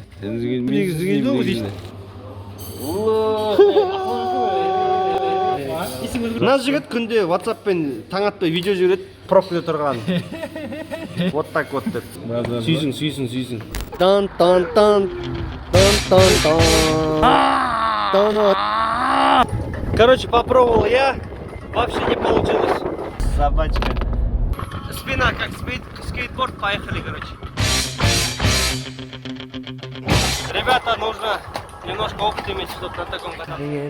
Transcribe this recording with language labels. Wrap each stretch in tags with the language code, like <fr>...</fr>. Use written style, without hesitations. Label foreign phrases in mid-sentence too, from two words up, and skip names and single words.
<kk>Негізінде ғой дейді. Мына жігіт күнде WhatsApp-пен таң атпай видео жібереді, пробкада тұрған.</kk> <ru>Вот так вот</ru> <kk>деп. Сүйсін. Тан.</kk> <ru>Короче, попробовал я, вообще не получилось. Собачка. Спина как скейтборд, поехали, короче. Ребята, нужно немножко опыт иметь, чтобы на таком кататься.</ru>